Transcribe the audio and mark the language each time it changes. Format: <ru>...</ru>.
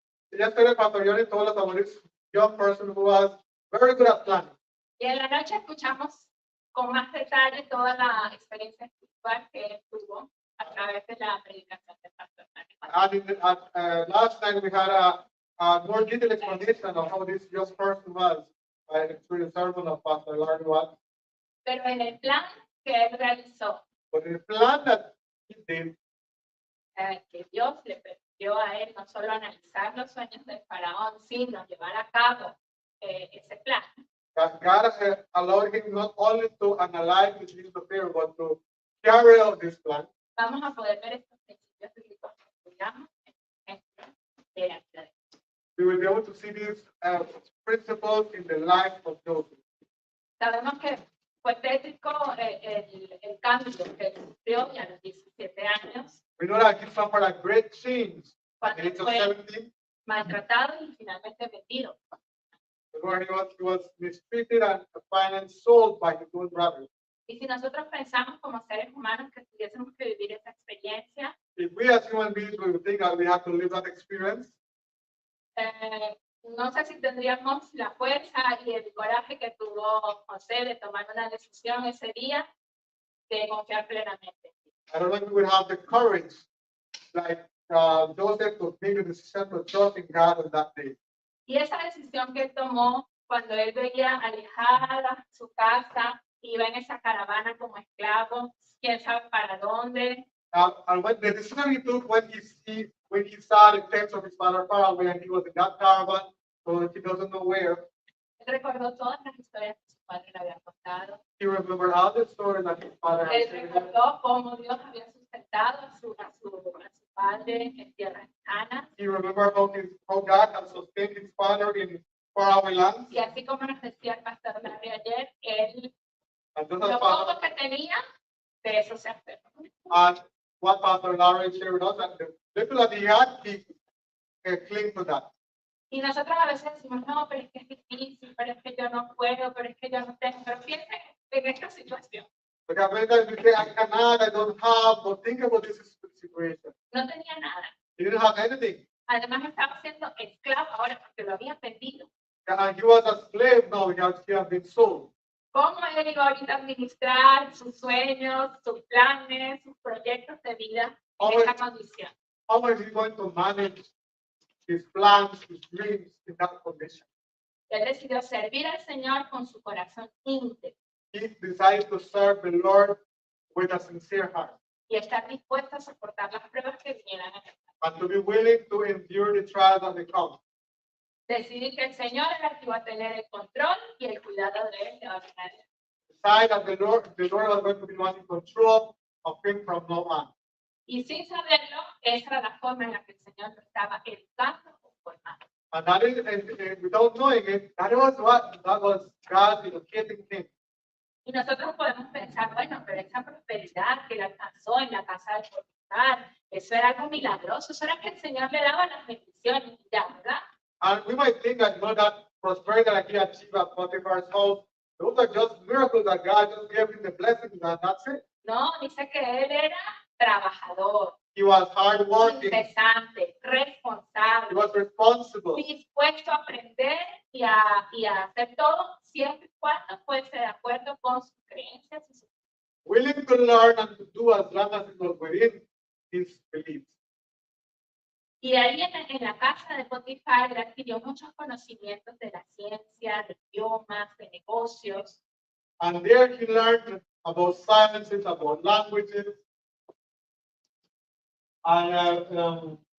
<en>Yesterday, Pastor Yoni told us about this young person who was very good at planning.</en> <es>Y en la noche escuchamos con más detalle toda la experiencia espiritual que él tuvo a través de la predicación del pastor Johnny.</es> <en>And last night we had a more detailed explanation of how this young person was through the sermon of Pastor Larry Watt.</en> <es>Pero en el plan que él realizó,</es> <en>But the plan that he did,</en> <es>que Dios le permitió a él no solo analizar los sueños del faraón, sino llevar a cabo ese plan.</es> <en>that God allowed him not only to analyze the dreams of Pharaoh, but to carry out this plan.</en> <es>Vamos a poder ver estos principios bíblicos que estudiamos en el ejemplo de la vida de Jesús.</es> <en>We will be able to see these principles in the life of Joseph.</en> <es>Sabemos que fue tétrico el cambio que él sufrió ya a los 17 años,</es> <en>We know that he suffered a great change at</en> <es>cuando</es> <en>the age of</en> <es>fue</es> <en>17,</en> <es>maltratado y finalmente vendido.</es> <en>where he was mistreated and finally sold by his own brothers.</en> <es>Y si nosotros pensamos como seres humanos que tuviésemos que vivir esa experiencia,</es> <en>If we as human beings will think that we have to live that experience,</en> <es>no sé si tendríamos la fuerza y el coraje que tuvo José de tomar una decisión ese día de confiar plenamente.</es> <en>I don't know if we would have the courage like Joseph to make the decision to trust in God on that day.</en> <es>Y esa decisión que él tomó cuando él veía alejada su casa, iba en esa caravana como esclavo, quién sabe para dónde,</es> <en>And when the decision he took when he saw the text of his father far away and he was in that caravan, so he doesn't know where.</en> <es>Él recordó todas las historias que su padre le había contado.</es> <en>He remembered all the stories that his father had</en> <es>Él</es> <en>said.</en> <es>recordó cómo Dios había sustentado a su padre en tierras lejanas.</es> <en>He remembered how God had sustained his father in faraway lands.</en> <es>Y así como nos decía el pastor Larry ayer, él,</es> <en>And just</en> <es>lo</es> <en>as</en> <es>poco que tenía, de eso se aferró.</es> <en>and what Pastor Larry shared with us, that the little that he had, he cling to that.</en> <es>Y nosotros a veces decimos, no, pero es que es difícil, pero es que yo no puedo, pero es que yo no tengo. Pero piensen en esta situación.</es> <en>Because many times we say, I cannot, I don't have, but think about this situation.</en> <es>No tenía nada.</es> <en>He didn't have anything.</en> <es>Además estaba siendo esclavo ahora porque lo había vendido.</es> <en>And he was a slave now, he had been sold.</en> <es>¿Cómo él iba ahorita a administrar sus sueños, sus planes, sus proyectos de vida en esta condición?</es> <en>How is he going to manage his plans, his dreams in that condition?</en> <es>Él decidió servir al Señor con su corazón íntegro.</es> <en>He decided to serve the Lord with a sincere heart.</en> <es>Y estar dispuesto a soportar las pruebas que vinieran a él.</es> <en>And to be willing to endure the trials that they come.</en> <es>Decidir que el Señor era el que iba a tener el control y el cuidado de él.</es> <en>Decide that the Lord was going to be one in control of him from now on.</en> <es>Y sin saberlo, esa era la forma en la que el Señor lo estaba educando o formando.</es> <en>And that is, and without knowing it, that was God educating him.</en> <es>Y nosotros podemos pensar, bueno, pero esa prosperidad que le alcanzó en la casa de Potifar, eso era algo milagroso, eso era que el Señor le daba las bendiciones, ya, ¿verdad?</es> <en>And we might think that, that prosperity that he achieved at Potiphar's house, those are just miracles that God just gave him the blessings and that's it.</en> <es>No, dice que él era trabajador,</es> <en>He was hardworking.</en> <es>incesante, responsable.</es> <en>He was responsible.</en> <es>Dispuesto a aprender y a hacer todo siempre y cuando fuese de acuerdo con sus creencias y sus...</es> <en>Willing to learn and to do as long as it was within his beliefs.</en> <es>Y ahí en la casa de Potifar, él adquirió muchos conocimientos de la ciencia, de idiomas, de negocios.</es> <en>And there he learned about sciences, about languages, and</en>